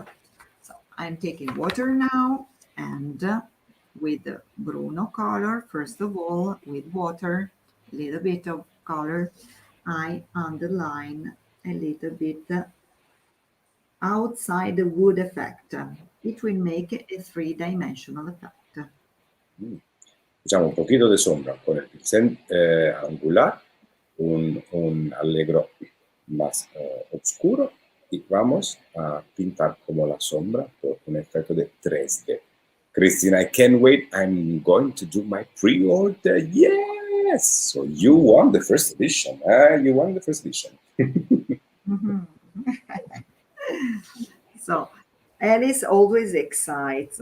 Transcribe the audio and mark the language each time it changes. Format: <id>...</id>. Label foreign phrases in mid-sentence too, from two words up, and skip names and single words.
<en>So I'm taking water now and with the bruno color, first of all, with water, a little bit of color, I underline a little bit outside the wood effect. It will make a three-dimensional effect. Mm.</en> <es>Diciamo un poquito de sombra con el pincel angular, un alegro más oscuro y vamos a pintar como la sombra por un efecto de 3D.</es> <en>Christina, I can't wait. I'm going to do my pre-order. Yes! So you won the first edition. You won the first edition. Mhm. So Alice always excites.</en>